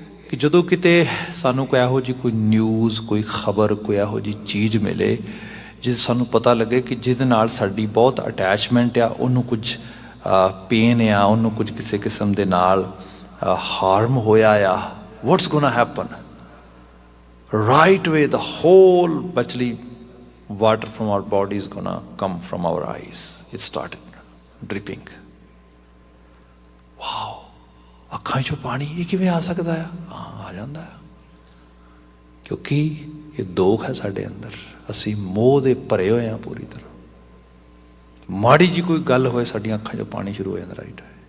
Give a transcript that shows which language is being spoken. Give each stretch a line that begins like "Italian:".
Punjabi: ਕਿ ਜਦੋਂ ਕਿਤੇ ਸਾਨੂੰ ਕੋਈ ਇਹੋ ਜਿਹੀ ਕੋਈ ਨਿਊਜ਼, ਕੋਈ ਖਬਰ, ਕੋਈ ਇਹੋ ਜਿਹੀ ਚੀਜ਼ ਮਿਲੇ ਜਿਸ ਸਾਨੂੰ ਪਤਾ ਲੱਗੇ ਕਿ ਜਿਹਦੇ ਨਾਲ ਸਾਡੀ ਬਹੁਤ ਅਟੈਚਮੈਂਟ ਆ, ਉਹਨੂੰ ਕੁਝ ਪੇਨ ਆ, ਉਹਨੂੰ ਕੁਝ ਕਿਸੇ ਕਿਸਮ ਦੇ ਨਾਲ ਹਾਰਮ ਹੋਇਆ ਆ,
English: what's gonna happen? Right away the whole actually water from our body is gonna come from our eyes. It started dripping.
Punjabi: Wow, ਅੱਖਾਂ 'ਚੋਂ ਪਾਣੀ ਇਹ ਕਿਵੇਂ ਆ ਸਕਦਾ ਆ? ਹਾਂ, ਆ ਜਾਂਦਾ ਆ, ਕਿਉਂਕਿ ਇਹ ਦੋਖ ਹੈ ਸਾਡੇ ਅੰਦਰ। ਅਸੀਂ ਮੋਹ ਦੇ ਭਰੇ ਹੋਏ ਹਾਂ ਪੂਰੀ ਤਰ੍ਹਾਂ। ਮਾੜੀ ਜੀ ਕੋਈ ਗੱਲ ਹੋਏ ਸਾਡੀਆਂ ਅੱਖਾਂ 'ਚੋਂ ਪਾਣੀ ਸ਼ੁਰੂ ਹੋ ਜਾਂਦਾ ਰਾਈਟ।